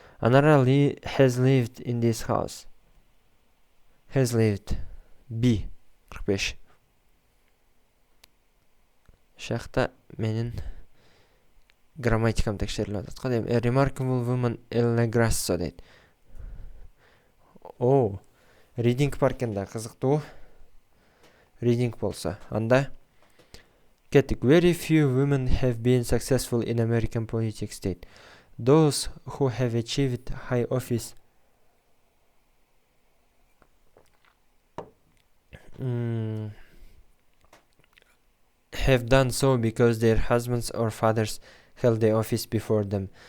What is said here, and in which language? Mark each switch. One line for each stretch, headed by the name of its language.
English: Anara has lived in this house. Has lived. B. 45.
Kyrgyz: Шахта менин грамматикам текшерилип атат го дейм.
English: A remarkable woman Ella Grasso
Kyrgyz: дейт. О, reading бар экен да, кызыктуу. Reading болсо, анда кеттик.
English: Very few women have been successful in American politics
Kyrgyz: дейт.
English: Those who have achieved high office have done so because their husbands or fathers held the office before them.